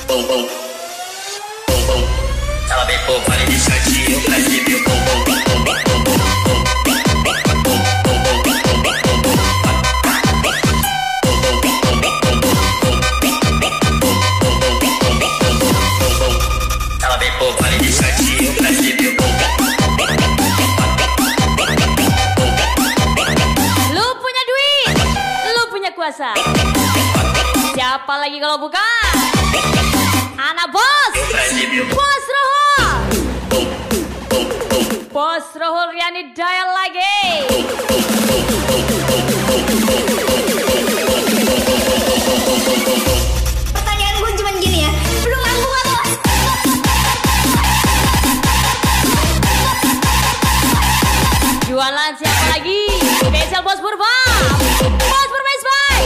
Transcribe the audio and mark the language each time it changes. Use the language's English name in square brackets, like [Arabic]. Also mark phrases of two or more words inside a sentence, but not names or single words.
[Portuguese] Ela vem pro baile de Santinho pra exibir o bumbum. Ela vem pro baile de Santinho pra exibir o bumbum. [Indonesian] Lu punya duit, lu punya kuasa. Siapa lagi kalau bukan anak bos? Bos Rohul. Bos Rohul Riani Dayal lagi. Pertanyaan gue cuma gini ya, belum aku apa? Jualan siapa lagi? Spesial Bos Purba. Bos Purba [English] is back.